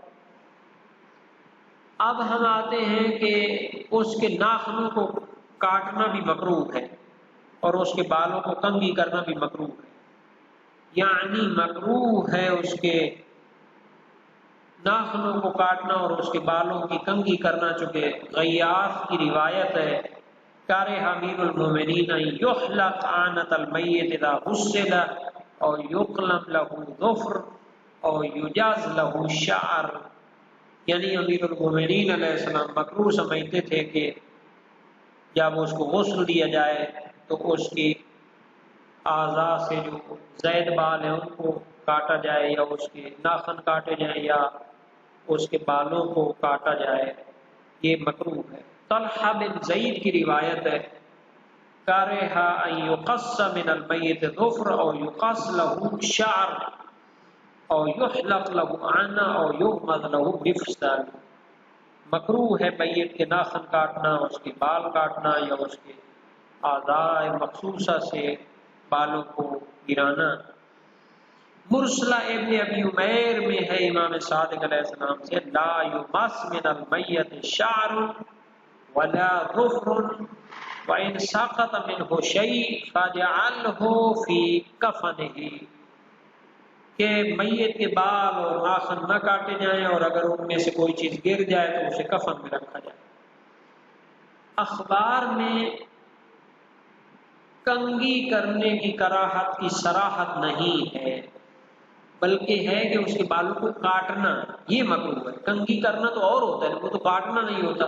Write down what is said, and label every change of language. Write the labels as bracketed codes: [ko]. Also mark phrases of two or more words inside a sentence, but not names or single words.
[ur] اب ہم آتے ہیں کہ اس کے ناخنوں کو کاٹنا بھی مکروہ ہے اور اس کے بالوں کو کنگھی کرنا بھی مکروہ ہے، یعنی مکروہ ہے اس کے ناخنوں کو کاٹنا اور اس کے بالوں کی کنگھی کرنا، چونکہ غیاث کی روایت ہے، [ar] کارہ امیر المومنین یحلق عانۃ المیت اذا غسل اور یقلم له ظفر اور یجاز له شعر، [ur] یعنی امیر المومنین علیہ السلام مکروہ سمجھتے تھے کہ جب اس کو غسل دیا جائے تو اس کی اعضاء سے جو زائد بال ہیں ان کو کاٹا جائے، یا اس کے ناخن کاٹے جائیں، یا اس کے بالوں کو کاٹا جائے، یہ مکروہ ہے۔ طلحہ بن زید کی روایت ہے، [ar] کارہ ان یقص من المیت ظفر او یقص له شعر او یحلق له عانہ او یغمض له مفصل، [ur] مکروہ ہے میت کے ناخن کاٹنا، اس کے بال کاٹنا، یا اس کے اعضاء مخصوصہ سے بالوں کو گرانا۔ مرسلہ ابن ابی عمیر میں ہے امام صادق علیہ السلام سے، [ar] لا یمس من المیت شعر ولا ظفر وان سقط منه شیء فاجعله فی کفنہ، [ur] کہ میت کے بال اور ناخن نہ کاٹے جائیں، اور اگر ان میں سے کوئی چیز گر جائے تو اسے کفن میں رکھا جائے۔ اخبار میں کنگھی کرنے کی کراہت کی صراحت نہیں ہے، بلکہ ہے کہ اس کے بالوں کو کاٹنا یہ مکروہ ہے، کنگھی کرنا تو اور ہوتا ہے، وہ تو کاٹنا نہیں ہوتا۔